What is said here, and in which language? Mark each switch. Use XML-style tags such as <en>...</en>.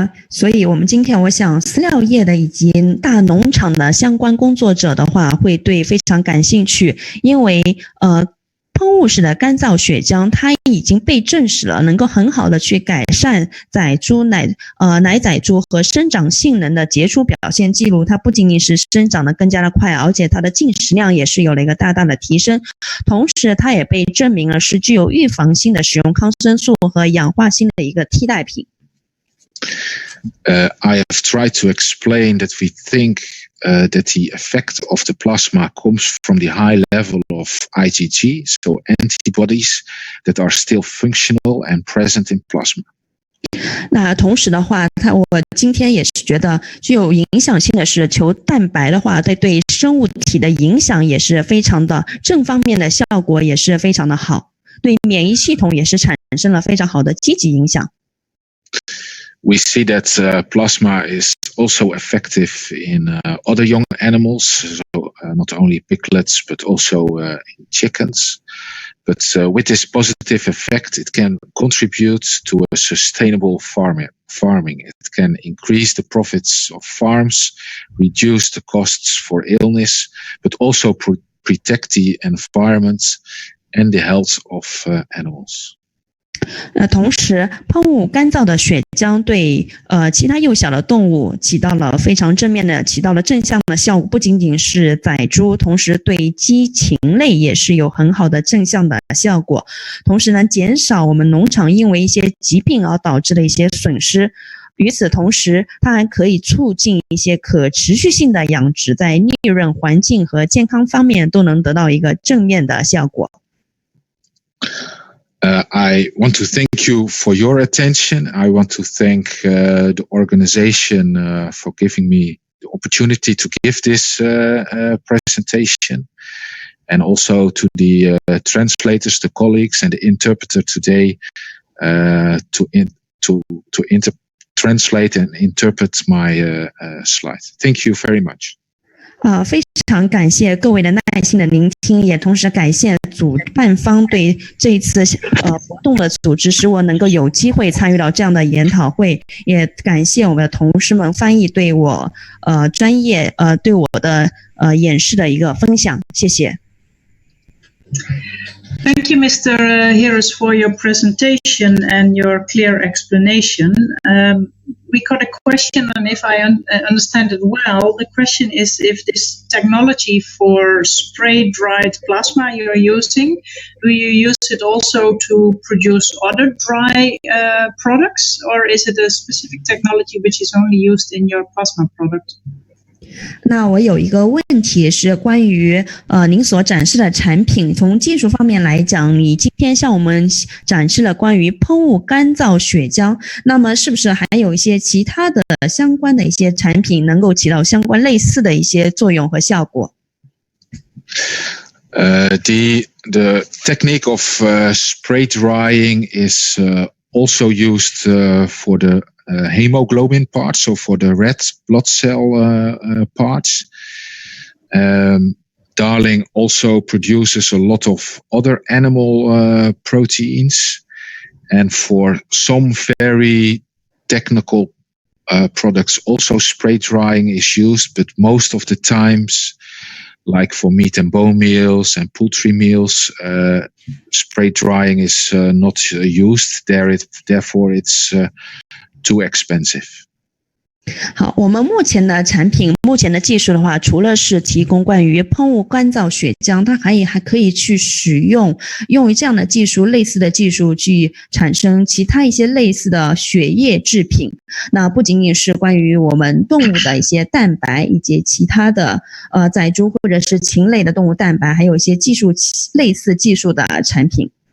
<zh>所以我们今天我想饲料业的以及大农场的相关工作者的话会对非常感兴趣，因为喷雾式的干燥血浆它已经被证实了能够很好的去改善奶仔猪和生长性能的杰出表现记录，它不仅仅是生长得更加的快，而且它的进食量也是有了一个大大的提升，同时它也被证明了是具有预防性的使用抗生素和氧化锌的一个替代品。</zh> <en>I have tried to explain that we think that the effect of the plasma comes from the high level of IgG, so antibodies that are still functional and present in plasma.</en> <zh>那同时的话，我今天也是觉得具有影响性的是，球蛋白的话，对生物体的影响也是非常的正方面的效果也是非常的好，对免疫系统也是产生了非常好的积极影响。</zh> <en>We see that plasma is also effective in other young animals, so not only piglets but also in chickens. But with this positive effect, it can contribute to a sustainable farming. It can increase the profits of farms, reduce the costs for illness, but also protect the environment and the health of animals.</en> <zh>同时喷雾干燥的血浆对其他幼小的动物起到了非常正向的效果，不仅仅是仔猪，同时对鸡禽类也是有很好的正向的效果，同时呢减少我们农场因为一些疾病而导致的一些损失。与此同时，它还可以促进一些可持续性的养殖，在利润、环境和健康方面都能得到一个正面的效果。</zh> <en>I want to thank you for your attention. I want to thank the organization for giving me the opportunity to give this presentation, and also to the translators, the colleagues, and the interpreter today to translate and interpret my slide. Thank you very much.</en> <zh>非常感谢各位的耐心的聆听，也同时感谢主办方对这一次活动的组织，使我能够有机会参与到这样的研讨会，也感谢我们的同事们翻译对我专业对我的演示的一个分享，谢谢。</zh> <en>Thank you, Mr. Heros, for your presentation and your clear explanation. We got a question, and if I understand it well, the question is if this technology for spray-dried plasma you're using, do you use it also to produce other dry products, or is it a specific technology which is only used in your plasma product?</en> <zh>那我有一个问题是关于您所展示的产品，从技术方面来讲，你今天向我们展示了关于喷雾干燥血浆，那么是不是还有一些其他的相关的一些产品能够起到相关类似的一些作用和效果</zh> <en>？The technique of spray drying is also used for the hemoglobin part, so for the red blood cell parts. Darling also produces a lot of other animal proteins, and for some very technical products also spray drying is used, but most of the times, like for meat and bone meals and poultry meals, spray drying is not used. Therefore it's too expensive.</en> <zh>好，我们目前的产品，目前的技术的话，除了是提供关于喷雾干燥血浆，它还可以去使用于这样的技术，类似的技术去产生其他一些类似的血液制品。那不仅仅是关于我们动物的一些蛋白，以及其他的仔猪或者是禽类的动物蛋白，还有一些类似技术的产品。</zh>